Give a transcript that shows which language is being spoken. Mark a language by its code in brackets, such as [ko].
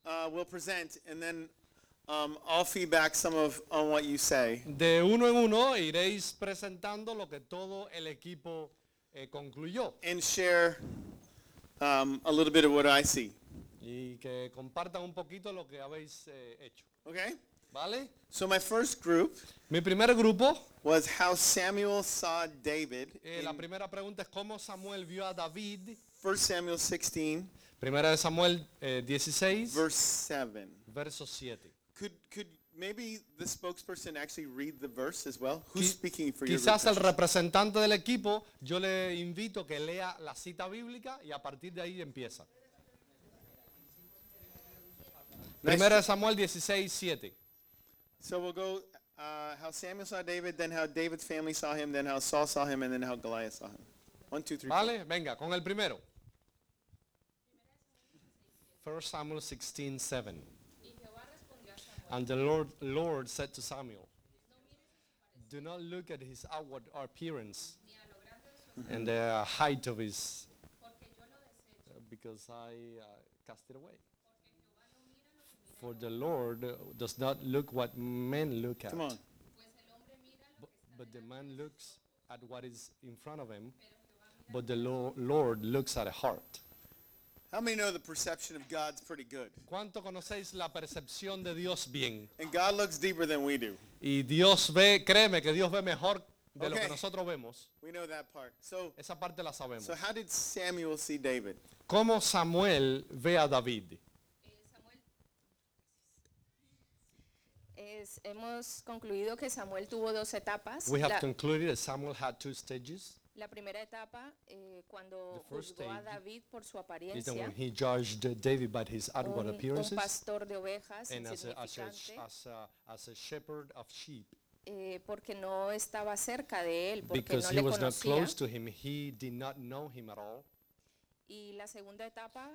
[en] We'll present, and then I'll feedback on what you say. [es] De uno en uno iréis presentando lo que todo el equipo concluyó. [en] And share a little bit of what I see. [es] Y que compartan un poquito lo que habéis hecho. [en] Okay. [es] Vale. [en] So my first group. [es] Mi primer grupo. [en] Was how Samuel saw David. [es] La primera pregunta es cómo Samuel vio a David. [en] First Samuel 16. [es] Primera de Samuel 16, verso 7. [en] Could maybe the spokesperson actually read the verse as well? Who's speaking for you? [es] Quizás el representante del equipo, yo le invito que lea la cita bíblica y a partir de ahí empieza. Primera de Samuel 16:7. [en] So we'll go how Samuel saw David, then how David's family saw him, then how Saul saw him, and then how Goliath saw him. 1, 2, 3. [es] Vale, venga, con el primero. [en] 1 Samuel 16:7. And the Lord said to Samuel, do not look at his outward appearance and the height of his, because I cast it away. For the Lord does not look what men look at, but the man looks at what is in front of him, but the Lord looks at a heart. How many know the perception of God's pretty good? [es] ¿Cuánto conocéis la percepción de Dios bien? [en] And God looks deeper than we do. [es] Y Dios ve, créeme que Dios ve mejor de lo que nosotros vemos. [en] We know that part. So, [es] esa parte la sabemos. [en] So how did Samuel see David? [es] ¿Cómo Samuel ve a David? Hemos concluido que Samuel tuvo dos etapas. [en] We have concluded that Samuel had two stages. [es] La primera etapa, cuando juzgó a David por su apariencia, [en] when he judged David by his outward appearances, [es] un pastor de ovejas, [en] and as a shepherd of sheep, [es] porque no estaba cerca de él, porque [en] because [es] no [en] he was [es] conocía. [en] Not close to him, he did not know him at all. [es] Y la segunda etapa,